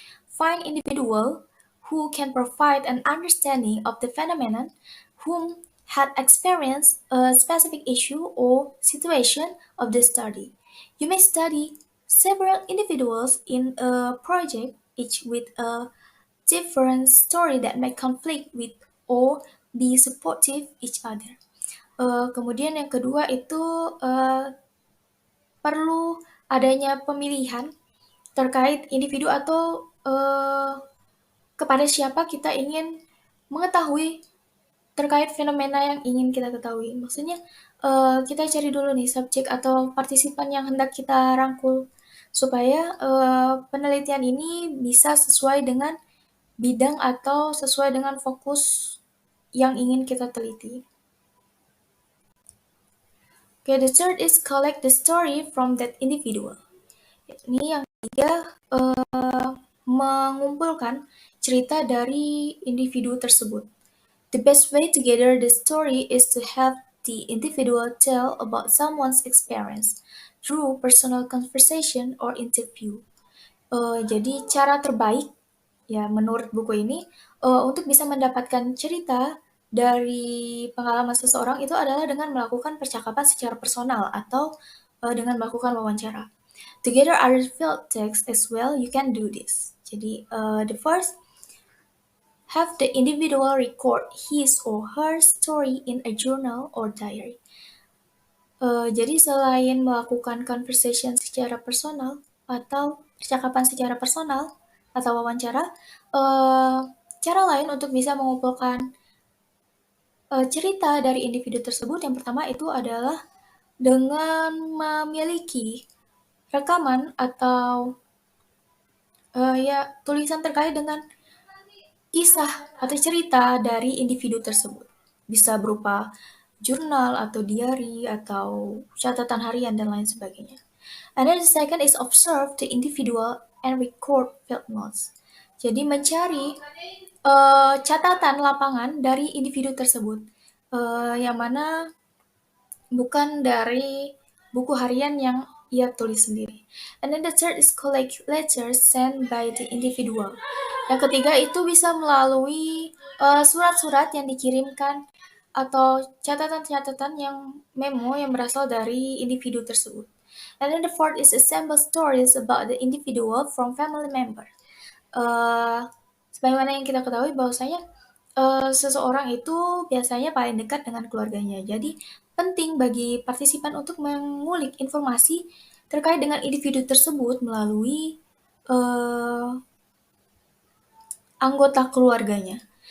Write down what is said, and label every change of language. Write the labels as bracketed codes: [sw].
[en] Find individual who can provide an understanding of the phenomenon, whom had experienced a specific issue or situation of the study. You may study several individuals in a project, each with a different story that may conflict with or be supportive each other. [id] Kemudian yang kedua itu perlu adanya pemilihan terkait individu atau kepada siapa kita ingin mengetahui terkait fenomena yang ingin kita ketahui. Maksudnya kita cari dulu nih subjek atau partisipan yang hendak kita rangkul supaya penelitian ini bisa sesuai dengan bidang atau sesuai dengan fokus yang ingin kita teliti. [en] Okay, the third is collect the story from that individual. [id] Ini yang ketiga, mengumpulkan cerita dari individu tersebut. [en] The best way to gather the story is to have the individual tell about someone's experience through personal conversation or interview. [id] Jadi cara terbaik ya menurut buku ini untuk bisa mendapatkan cerita dari pengalaman seseorang itu adalah dengan melakukan percakapan secara personal atau dengan melakukan wawancara. [en] Together other field text as well, you can do this. Jadi the first, have the individual record his or her story in a journal or diary. [id] Jadi selain melakukan conversation secara personal atau percakapan secara personal atau wawancara, cara lain untuk bisa mengumpulkan cerita dari individu tersebut yang pertama itu adalah dengan memiliki rekaman atau ya tulisan terkait dengan kisah atau cerita dari individu tersebut. Bisa berupa jurnal atau diary atau catatan harian dan lain sebagainya. [en] And then the second is observe the individual and record field notes. [id] Jadi mencari catatan lapangan dari individu tersebut, yang mana bukan dari buku harian yang ia tulis sendiri. [en] And then the third is collect letters sent by the individual. [id] Yang ketiga itu bisa melalui surat-surat yang dikirimkan atau catatan-catatan yang memo yang berasal dari individu tersebut. [en] And then the fourth is assemble stories about the individual from family member. [id] eh Sebagaimana yang kita ketahui bahwasanya seseorang itu biasanya paling dekat dengan keluarganya. Jadi penting bagi partisipan untuk mengulik informasi terkait dengan individu tersebut melalui eh, anggota keluarganya.